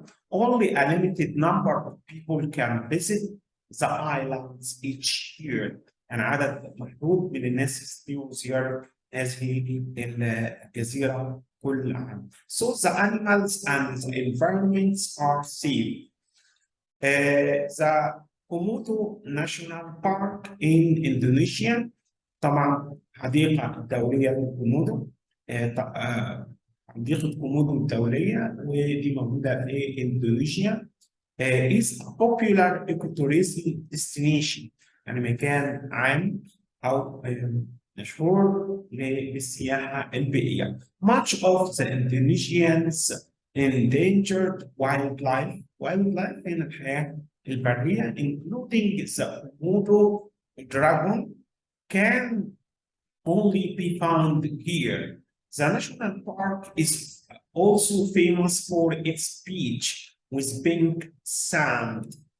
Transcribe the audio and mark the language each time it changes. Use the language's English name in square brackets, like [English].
[English] Only a limited number of people can visit the islands each year. [Arabic] يعني عدد محدود من الناس يستطيعوا زيارة هذه الجزيرة كل عام. [English] So the animals and the environments are safe. The Komodo National Park in Indonesia. [Arabic] طبعا حديقة الدولية للكومودو. حديقة كومودو الدولية ودي موجودة في إندونيسيا. [English] is a popular ecotourism destination، [Arabic] يعني مكان عام أو مشهور للسياحة البيئية. [English] Much of the Indonesians endangered wildlife [Arabic] هنا الحياة البرية [English] including the Komodo dragon can only be found here. The national park is also famous for its beach with pink sand.